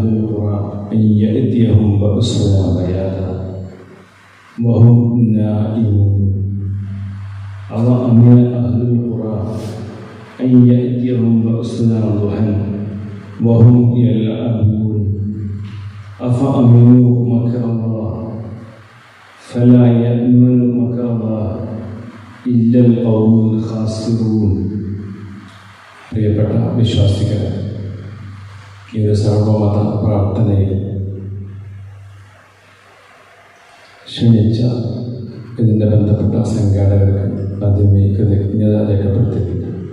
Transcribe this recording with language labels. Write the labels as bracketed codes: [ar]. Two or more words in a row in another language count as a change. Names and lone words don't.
[ar] القرى أن يأتيهم بأسنا بياتا وهم نائمون أفأمن أهل القرى أن يأتيهم بأسنا ضحى وهم يلعبون أفأمنوا مكر الله فلا يأمن مكر الله إلا القوم الخاسرون. [ml] പ്രിയപ്പെട്ട വിശ്വാസികളെ, ഈ സർവമത പ്രാർത്ഥനയിൽ ക്ഷണിച്ച ഇതിൻ്റെ ബന്ധപ്പെട്ട സംഘാടകർക്ക് ആദ്യമേ കൃതജ്ഞത രേഖപ്പെടുത്തിയിട്ടുണ്ട്.